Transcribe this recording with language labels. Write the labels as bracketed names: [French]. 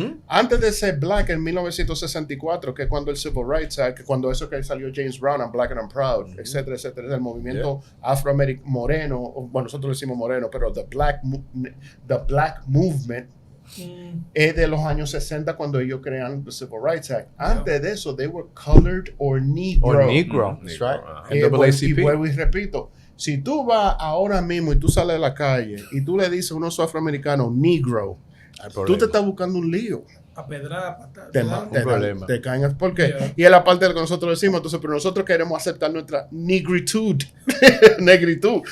[Spanish] Antes de ser black en 1964, que es cuando el Civil Rights Act, que cuando eso que salió James Brown, I'm Black and I'm Proud, etcétera, etcétera, el movimiento afroamericano moreno, bueno, nosotros le decimos moreno, pero [English] the black movement [Spanish] es de los años 60 cuando ellos crean el Civil Rights Act. Antes de eso, [English] they were colored or negro. Or negro. That's right. [Spanish] Y vuelvo y repito, si tú vas ahora mismo y tú sales a la calle y tú le dices a unos afroamericanos negro, tú te estás buscando un lío. A pedrar, patada. Te caen. ¿Por qué? Yeah. Y es la parte de lo que nosotros decimos. Entonces, pero nosotros queremos aceptar nuestra negritud. Negritud.